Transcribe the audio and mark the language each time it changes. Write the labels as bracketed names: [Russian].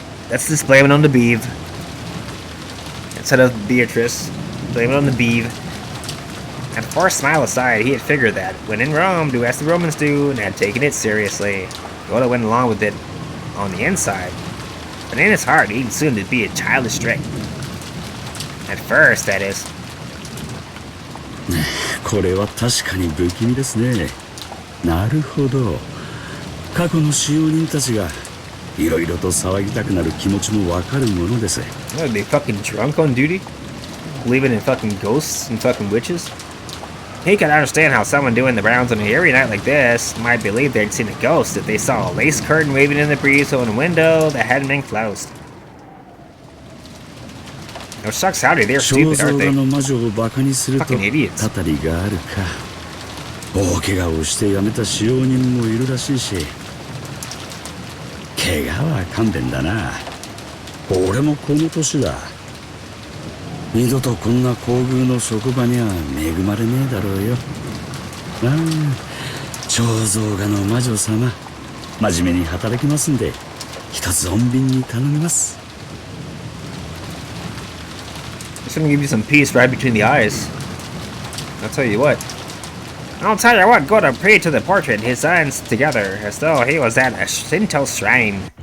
[English] Let's just blame it on the Beeve. Instead of Beatrice, blame it on the Beeve. And forced smile aside, he had figured that when in Rome, do as the Romans do, and had taken it seriously. Goda went along with it on the inside, but in his heart, he assumed it'd be a childish trick. At first, that is. [Japanese] これは確かに不気味ですね。なるほど。過去の使用人たちがいろいろと騒ぎたくなる気持ちもわかるものです。 [English] What, are they fucking drunk on duty? Believing in fucking ghosts and fucking witches? He could understand how someone doing the rounds on an airy night like this might believe they'd seen a ghost if they saw a lace curtain waving in the breeze on a window that hadn't been closed. Oh, shucks howdy, they're stupid, aren't they? Fucking idiots. [Japanese] たたりがあるか。大怪我をして辞めた使用人もいるらしいし。怪我は勘弁だな。俺もこの年だ。二度とこんな厚遇の職場には恵まれねえだろうよ。ああ、彫像画の魔女様、真面目に働きますんで、一つ穏便に頼みます。 [English] Just gonna give you some peace right between the eyes. I'll tell you what. Goda prayed to the portrait, his hands together, as though he was at a Shinto shrine.